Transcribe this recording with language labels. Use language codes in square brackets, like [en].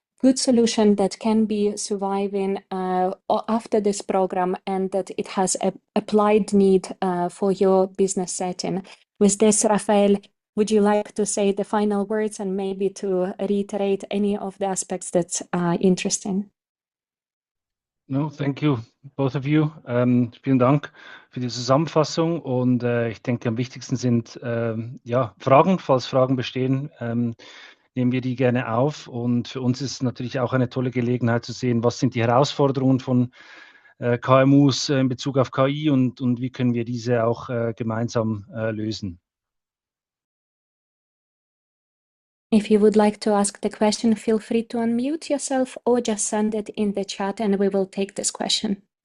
[en] good solution that can be surviving after this program, and that it has a applied need for your business setting. With this, Raphael, would you like to say the final words and maybe to reiterate any of the aspects that are interesting? No, thank you, both of you. [de] Vielen Dank für die Zusammenfassung und ich denke, am wichtigsten sind ja, Fragen. Falls Fragen bestehen, nehmen wir die gerne auf. Und für uns ist natürlich auch eine tolle Gelegenheit zu sehen, was sind die Herausforderungen von KMUs in Bezug auf KI und wie können wir diese auch gemeinsam lösen. [en] If you would like to ask the question, feel free to unmute yourself or just send it in the chat and we will take this question.